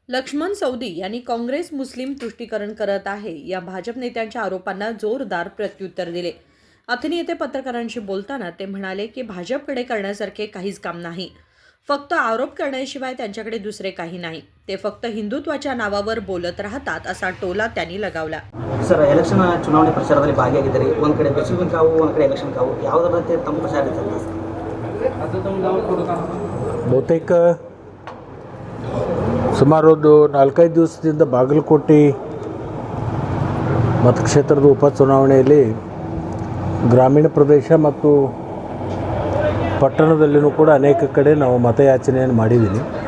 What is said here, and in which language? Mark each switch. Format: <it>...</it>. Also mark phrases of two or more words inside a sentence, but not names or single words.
<mr>लक्ष्मण सौदी यांनी काँग्रेस मुस्लिम तुष्टीकरण करत आहे या भाजप नेत्यांच्या आरोपांना जोरदार प्रत्युत्तर दिले. अथनी येथे पत्रकारांशी बोलताना ते म्हणाले की भाजपकडे करण्यासारखे काहीच काम नाही. फक्त आरोप करण्याशिवाय त्यांच्याकडे दुसरे काही नाही. ते फक्त हिंदुत्वाच्या नावावर बोलत राहतात असा टोला त्यांनी लगावला.</mr> <en>sir election</en> <kn>ಚುನಾವಣೆ ಪ್ರಚಾರದಲ್ಲಿ ಭಾಗಿಯಾಗಿದ್ದೀರಿ. ಒಂದು ಕಡೆ ಬೆಚ್ಚಲಿನ ಕಾವು, ಒಂದು ಕಡೆ ಎಲೆಕ್ಷನ್ ಕಾವು, ಯಾವುದರ ರೀತಿ ತಮ್ಮ ಪ್ರಚಾರ ಇರ್ತದೆ ಸರ್? ಬಹುತೇಕ ಸುಮಾರು ಒಂದು 4-5 ದಿವಸದಿಂದ ಬಾಗಲಕೋಟೆ ಮತಕ್ಷೇತ್ರದ ಉಪಚುನಾವಣೆಯಲ್ಲಿ ಗ್ರಾಮೀಣ ಪ್ರದೇಶ ಮತ್ತು ಪಟ್ಟಣದಲ್ಲಿಯೂ ಕೂಡ ಅನೇಕ ಕಡೆ ನಾವು ಮತಯಾಚನೆಯನ್ನು ಮಾಡಿದ್ದೀನಿ.</kn>